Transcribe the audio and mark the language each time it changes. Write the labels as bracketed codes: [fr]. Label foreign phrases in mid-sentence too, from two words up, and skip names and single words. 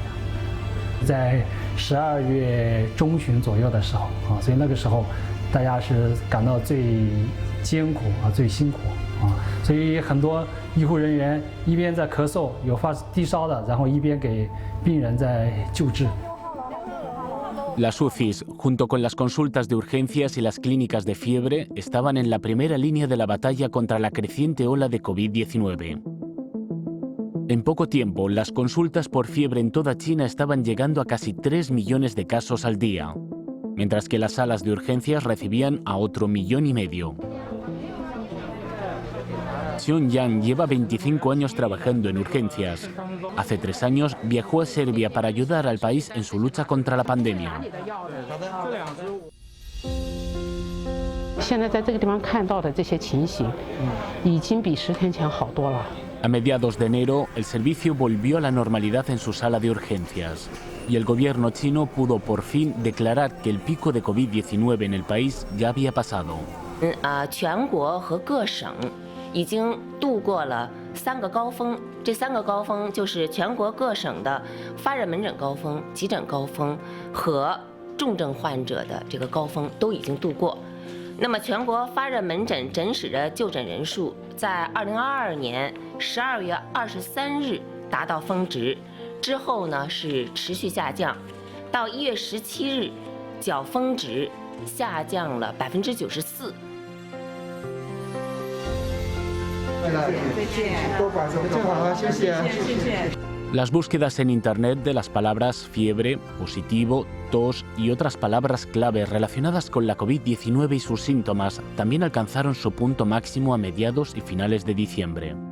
[zh] 在12月中旬左右的时候所以那个时候大家是感到最艰苦最辛苦所以很多医护人员一边在咳嗽，有发低烧的，然后一边给病人在救治。 [es] Las UCIs, junto con las consultas de urgencias y las clínicas de fiebre, estaban en la primera línea de la batalla contra la creciente ola de COVID-19. En poco tiempo, las consultas por fiebre en toda China estaban llegando a casi 3 millones de casos al día, mientras que las salas de urgencias recibían a otro 1,5 millones. Xiong Yang lleva 25 años trabajando en urgencias. Hace 3 años viajó a Serbia para ayudar al país en su lucha contra la pandemia. [zh] 现在在这个地方看到的这些情形，已经比10天前好多了。 [es] A mediados de enero, el servicio volvió a la normalidad en su sala de urgencias y el gobierno chino pudo por fin declarar que el pico de COVID-19 en el país ya había pasado. [zh] 全国和各省已经度过了3个高峰，这3个高峰就是全国各省的发热门诊高峰、急诊高峰和重症患者的这个高峰都已经度过。那么，全国发热门诊诊室的就诊人数在2022年12月23日达到峰值，之后呢是持续下降，到1月17日较峰值下降了94%。 [es] Las búsquedas en Internet de las palabras fiebre, positivo, tos y otras palabras clave relacionadas con la COVID-19 y sus síntomas también alcanzaron su punto máximo a mediados y finales de diciembre.